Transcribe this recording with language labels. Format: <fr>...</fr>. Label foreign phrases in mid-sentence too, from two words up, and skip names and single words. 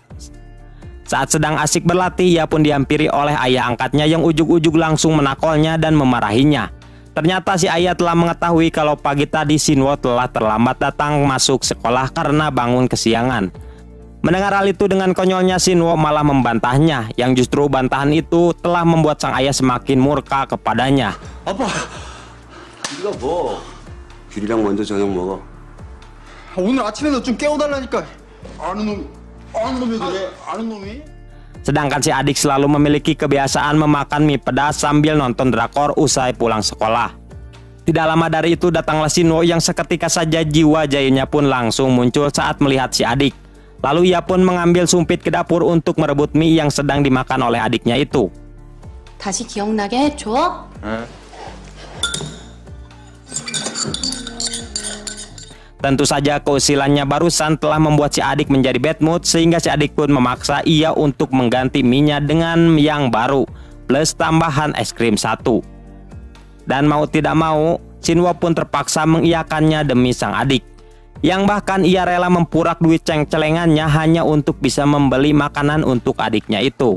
<id>Saat sedang asik berlatih, ia pun dihampiri oleh ayah angkatnya yang ujug-ujug langsung menakolnya dan memarahinya. Ternyata si ayah telah mengetahui kalau pagi tadi Shinwo telah terlambat datang masuk sekolah karena bangun kesiangan. Mendengar hal itu, dengan konyolnya Shinwo malah membantahnya, yang justru bantahan itu telah membuat sang ayah semakin murka kepadanya.</id> <ko>아빠, 네가 뭐? 귤이랑 먼저 저녁 먹어. 오늘 아침에도 좀 깨워달라니까. 아는 놈이 그래? 아는 놈이?</ko> <id>Sedangkan si adik selalu memiliki kebiasaan memakan mie pedas sambil nonton drakor usai pulang sekolah. Tidak lama dari itu datanglah Shinwo yang seketika saja jiwa jayanya pun langsung muncul saat melihat si adik. Lalu ia pun mengambil sumpit ke dapur untuk merebut mie yang sedang dimakan oleh adiknya itu.</id> <ko>다시 기억나게 해줘.</ko> <id>Tentu saja keusilannya barusan telah membuat si adik menjadi</id> <en>bad mood,</en> <id>sehingga si adik pun memaksa ia untuk mengganti mie-nya dengan yang baru plus tambahan es krim 1. Dan mau tidak mau, Shinwo pun terpaksa mengiyakannya demi sang adik, yang bahkan ia rela mempurak duit ceng-celengannya hanya untuk bisa membeli makanan untuk adiknya itu.</id>